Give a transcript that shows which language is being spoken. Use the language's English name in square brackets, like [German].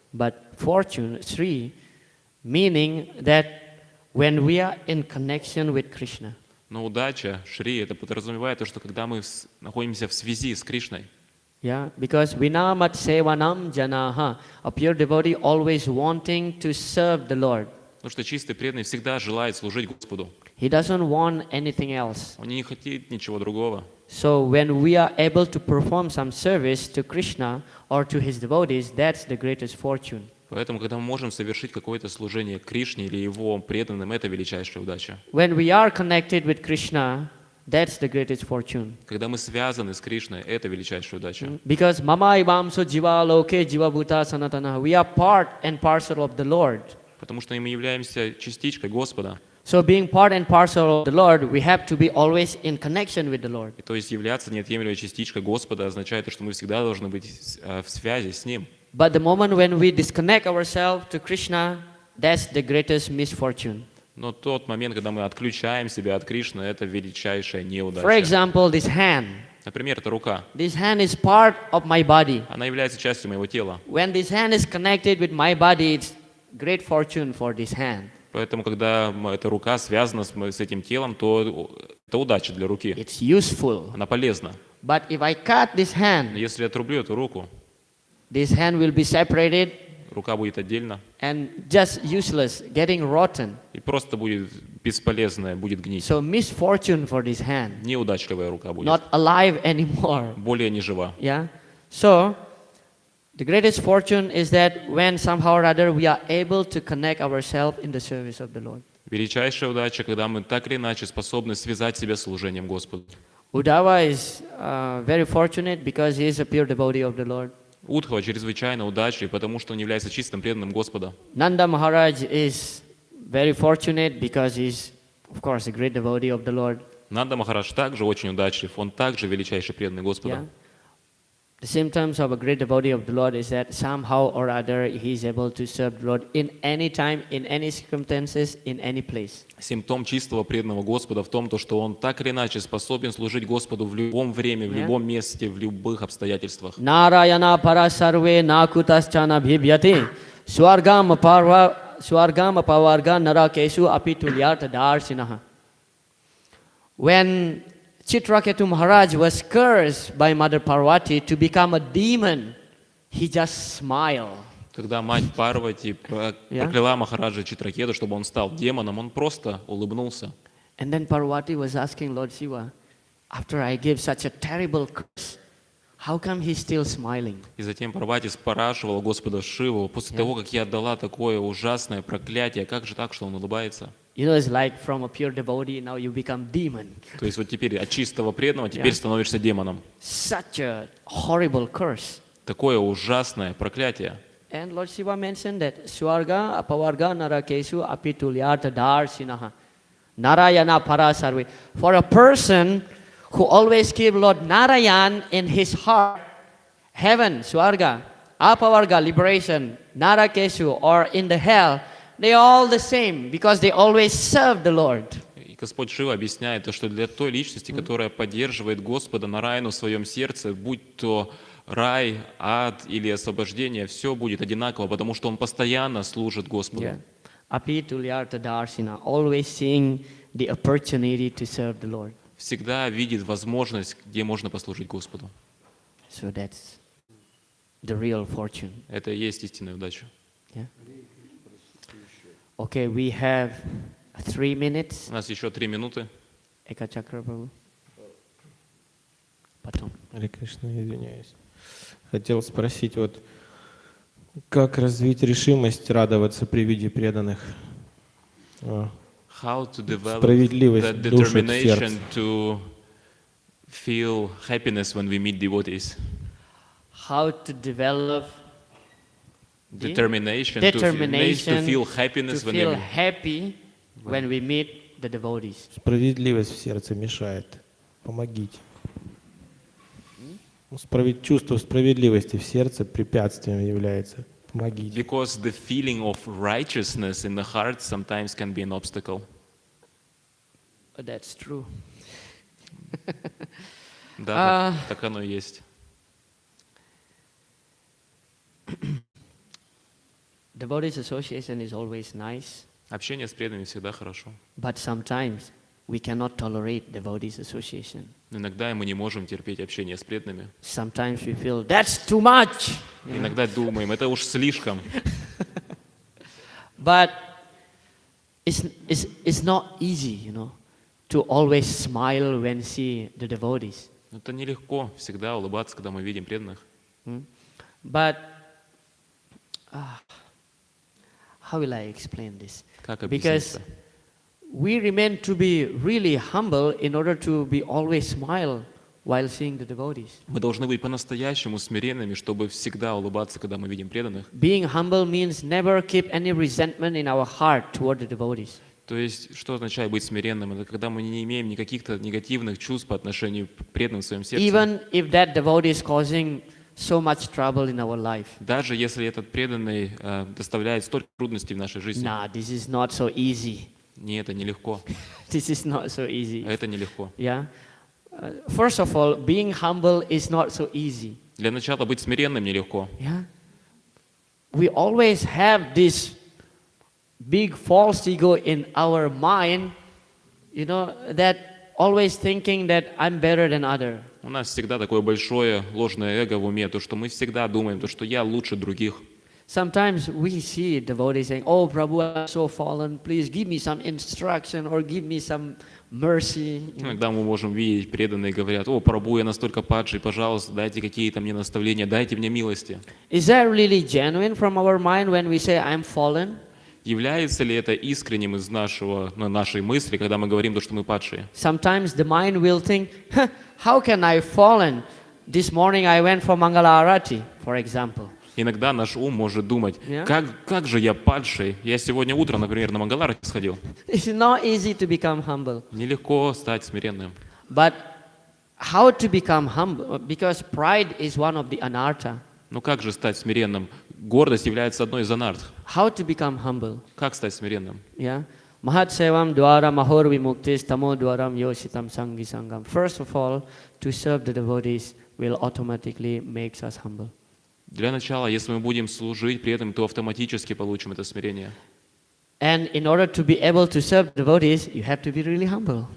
[English] But fortune, Sri, meaning that when we are in connection with Krishna, [Russian] Но удача, Шри, это подразумевает то, что когда мы находимся в связи с Кришной, [English] yeah, because [Sanskrit] vinamat sevanam janaha, [English] a pure devotee always wanting to serve the Lord. [Russian] потому что чистый преданный всегда желает служить Господу. [English] He doesn't want anything else. [Russian] Он не хочет ничего другого. [English] So when we are able to perform some service to Krishna or to his devotees, that's the greatest fortune. [Russian] Поэтому, когда мы можем совершить какое-то служение Кришне или Его преданным, это величайшая удача. [English] When we are connected with Krishna, That's the greatest fortune. [Russian] Когда мы связаны с Кришной, это величайшая удача. [Sanskrit] Because mama ivamso jiva loke jiva bhuta sanatana. [English] We are part and parcel of the Lord. [Russian] Потому что мы являемся частичкой Господа. [English] So being part and parcel of the Lord, we have to be always in connection with the Lord. [Russian] И то есть являться неотъемлемой частичкой Господа означает, что мы всегда должны быть в связи с Ним. [English] But the moment when we disconnect ourselves to Krishna, that's the greatest misfortune. [Russian] Но тот момент, когда мы отключаем себя от Кришны, это величайшая [English] For [Russian] неудача. [English] example, this hand. [Russian] Например, это рука. [English] This hand is part of my body. [Russian] Она является частью моего тела. [English] When this hand is connected with my body, it's great fortune for this hand. [Russian] Поэтому, когда эта рука связана с этим телом, то это удача для руки. [English] It's useful. [Russian] Она полезна. [English] But if I cut this [Russian] Но [English] hand, [Russian] если я отрублю эту руку, [English] this hand will be separated [Russian] рука будет отдельно [English] and just useless, getting rotten. [Russian] и просто будет бесполезная, будет гнить. [English] So misfortune for this hand, [Russian] Неудачливая рука будет. [English] not alive anymore. [Russian] Более не жива. [English] Yeah. So the greatest fortune is that when somehow or other we are able to connect ourselves in the service of the Lord. [Russian] Величайшая удача, когда мы так или иначе способны связать себя с служением Господу. [English] Uddhava is very fortunate because he is a pure devotee of the Lord. [Russian] Удхава чрезвычайно удачлив, потому что он является чистым преданным Господа. [English] Nanda Maharaj is very fortunate because he's, of course, a great devotee of the Lord. [Russian] Нанда Махарадж также очень удачлив, он также величайший преданный Господа. [English] Yeah. The symptoms of a great devotee of the Lord is that somehow or other he is able to serve the Lord in any time, in any circumstances, in any place. [Russian] Симптом чистого преданного Господа в том, что он так или иначе способен служить Господу в любом время, в любом месте, в любых обстоятельствах. [Sanskrit] Narayana parasarve nakutaschana bhibhyate swargam pavarga narakesu apitulyartha darsinaha. [English] When Chitraketu Maharaj was cursed by Mother Parvati to become a demon, he just smiled. [Russian] Когда мать Парвати прокляла Махараджа Читракету, чтобы он стал демоном, он просто улыбнулся. [English] And then Parvati was asking Lord Shiva, after I gave such a terrible curse, how come he's still smiling? [Russian] И затем Парвати спрашивала Господа Шиву, после того, как я отдала такое ужасное проклятие, как же так, что он улыбается? [English] You know, it's like from a pure devotee, now you become demon. [Russian] То есть вот теперь от чистого преданного теперь становишься демоном. [English] Such a horrible curse. [Russian] Такое ужасное проклятие. [English] And Lord Shiva mentioned that [Sanskrit] Swarga, Apavarga, Narakesu, Apitulyartha Darsinaha. Narayana Parasarve. [English] For a person who always keep Lord Narayan in his heart, heaven, Swarga, Apavarga, liberation, Narakesu, or in the hell, they are all the same because they always serve the Lord. [Russian] И Господь Шива объясняет, что для той личности, которая поддерживает Господа Нараяну в своем сердце, будь то рай, ад или освобождение, все будет одинаково, потому что он постоянно служит Господу. [Sanskrit] Apitulyartha Darsina, [English] always seeing the opportunity to serve the Lord. [Russian] Всегда видит возможность, где можно послужить Господу. [English] So that's the real fortune. [Russian] Это и есть истинная удача. [English] Yeah. Okay, we have 3 minutes. [Russian] У нас еще 3 минуты. [English] Eka Chakra Prabhu. [Russian] Потом. Харе Кришна, извиняюсь. Хотел спросить, вот как развить решимость радоваться при виде преданных? [English] How to develop [Russian] Справедливость [English] that [Russian] души в [English] determination [Russian] сердце. [English] to feel happiness when we meet devotees. How to develop Determination determination to feel happiness to when feel we happy when we meet the devotees. [Russian] Справедливость в сердце мешает. Помогите. Чувство справедливости в сердце препятствием является. Помогите. [English] Because the feeling of righteousness in the heart sometimes can be an obstacle. That's true. [Russian] Да, так оно и есть. [English] Devotees association is always nice, [Russian] Общение с преданными всегда хорошо. [English] but sometimes we cannot tolerate devotees association. [Russian] Но иногда мы не можем терпеть общение с преданными. [English] Sometimes we feel that's too much. [Russian] Иногда думаем, это уж слишком. [English] But it's not easy, to always smile when see the devotees. [Russian] Это нелегко всегда улыбаться, когда мы видим преданных. [English] But how will I explain this? [Russian] Как объяснить [English] Because [Russian] это? [English] we remain to be really humble in order to be always smile while seeing the devotees. [Russian] Мы должны быть по-настоящему смиренными, чтобы всегда улыбаться, когда мы видим преданных. [English] Being humble means never keep any resentment in our heart toward the devotees. [Russian] То есть, что означает быть смиренным? Это когда мы не имеем никаких-то негативных чувств по отношению к преданным в своем сердце. [English] Even if that devotee is causing so much trouble in our life. [Russian] Даже если этот преданный доставляет столько трудностей в нашей жизни. [English] Nah, this is not so easy. [Russian] Не, это нелегко. [English] This is not so easy. [Russian] Это нелегко. [English] Yeah. First of all, being humble is not so easy. [Russian] Для начала быть смиренным нелегко. [English] Yeah. We always have this big false ego in our mind, that always thinking that I'm better than other. [Russian] У нас всегда такое большое ложное эго в уме, то, что мы всегда думаем, то, что я лучше других. [English] Sometimes we see devotees saying, "Oh, Prabhu, I'm so fallen. Please give me some instruction or give me some mercy." [Russian] Иногда мы можем видеть, преданные говорят: «О, Прабху, я настолько падший, пожалуйста, дайте какие-то мне наставления, дайте мне милости». [English] Is that really genuine from our mind when we say, "I'm fallen"? [Russian] Является ли это искренним из нашей мысли, когда мы говорим, что мы падшие? [English] Sometimes the mind will think, "How can I fallen? This morning I went for Mangala Arati, for example." [Russian] Иногда наш ум может думать: [English] Yeah. [Russian] как же я падший? Я сегодня утром, например, на Мангаларати сходил. [English] It's not easy to become humble. [Russian] Нелегко стать смиренным. [English] But how to become humble? Because pride is one of the anartha. [Russian] Но как же стать смиренным? Гордость является одной из анарт. [English] How to become humble? [Russian] Как стать смиренным? [Sanskrit] Yeah. Mahat sevam dwara mahor vimuktis tamo dwaram yositam sangi sangam. [English] First of all, to serve the devotees will automatically makes us humble. [Russian] Для начала, если мы будем служить при этом, то автоматически получим это смирение. [English] And in order to be able to serve devotees, you have to be really humble.